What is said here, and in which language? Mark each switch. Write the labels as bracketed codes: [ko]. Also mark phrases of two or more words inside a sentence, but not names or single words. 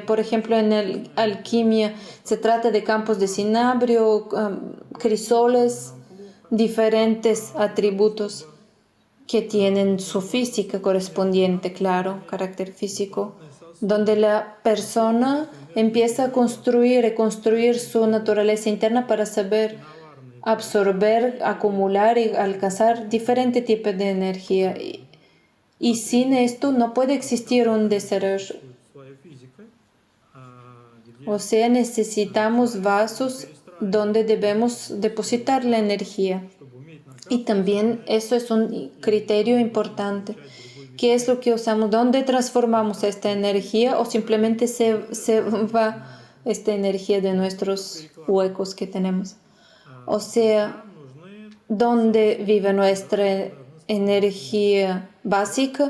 [es] Por ejemplo, en la alquimia se trata de campos de cinabrio, crisoles, diferentes atributos que tienen su física correspondiente, claro, carácter físico, donde la persona empieza a construir y reconstruir su naturaleza interna para saber absorber, acumular y alcanzar diferentes tipos de energía. Y sin esto no puede existir un desarrollo. [ru] своей физикой, где [es] O sea, necesitamos vasos donde debemos depositar la energía. [ru] чтобы уметь [es] Y también eso es un criterio importante. ¿Qué es lo que usamos? ¿Dónde transformamos esta energía o simplemente se va esta energía de nuestros huecos que tenemos? O sea, [ru] нужны [es] ¿dónde vive nuestra energía básica?